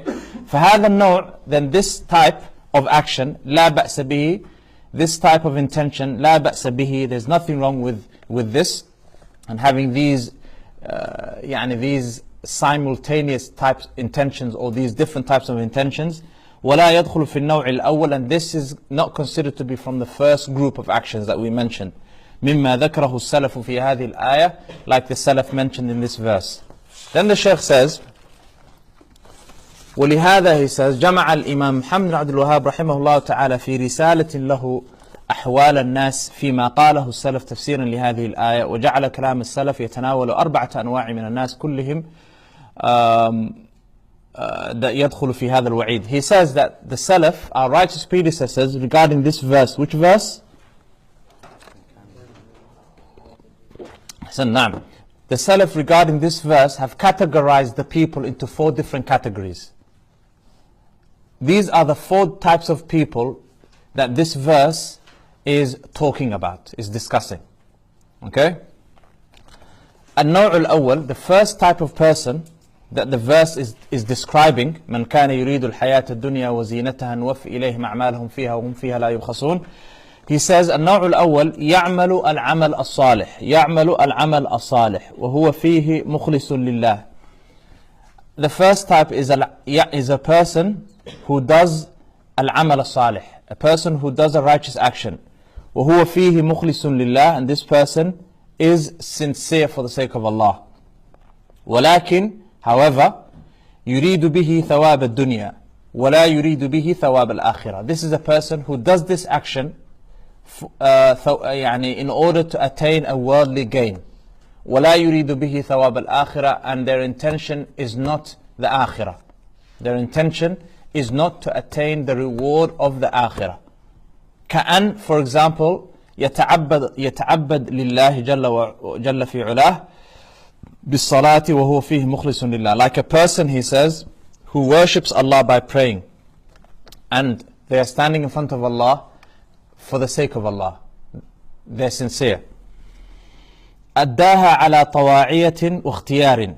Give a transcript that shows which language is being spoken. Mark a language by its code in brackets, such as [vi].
[ar] فهذا النوع, [en] then this type of action, [ar] لا بأس به, [en] this type of intention, لا بأس به, there's nothing wrong with this, and having these these simultaneous types intentions, or these different types of intentions. [ar] ولا يدخل في النوع الأول, [en] and this is not considered to be from the first group of actions that we mentioned. [ar] مما ذكره السلف في هذه الآية, [en] like the Salaf mentioned in this verse. Then the Shaykh says, [ar] ولهذا, [en] he says, [ar] جمع الإمام محمد بن عبد الوهاب رحمه الله تعالى في رسالة له أحوال الناس فيما قاله السلف تفسيرا لهذه الآية, وجعل كلام السلف يتناول 4 أنواع من الناس كلهم يدخل في هذا الوعيد. [en] He says that the Salaf, our righteous predecessors, regarding this verse, which verse? [ar] نعم. [en] The Salaf regarding this verse have categorized the people into 4 different categories. These are the 4 types of people that this verse is talking about, is discussing. Okay? [ar] النوع الأول, [en] the first type of person that the verse is describing, [ar] من كان يريد الحياة الدنيا وزينتها نوفي إليهم أعمالهم فيها وهم فيها لا يبخسون. [en] He says [ar] النوع الأول يعمل العمل الصالح, يعمل العمل الصالح وهو فيه مخلص لله. [en] The first type is a person who does [ar] العمل الصالح, [en] a person who does a righteous action. [ar] وهو فيه مخلص لله, [en] and this person is sincere for the sake of Allah. [ar] ولكن, [en] however, [ar] يريد به ثواب الدنيا ولا يريد به ثواب الآخرة. [en] This is a person who does this action in order to attain a worldly gain. [ar] ولا يريد به ثواب الآخرة, [en] and their intention is not the آخرة. Their intention is not to attain the reward of the آخرة. [ar] كأن, [en] for example, [ar] يتعبد لله جل في علاه بالصلاة وهو فيه مخلص لله. [en] Like a person, he says, who worships Allah by praying, and they are standing in front of Allah for the sake of Allah. They're sincere. [ar] أداها على طواعية واختيار.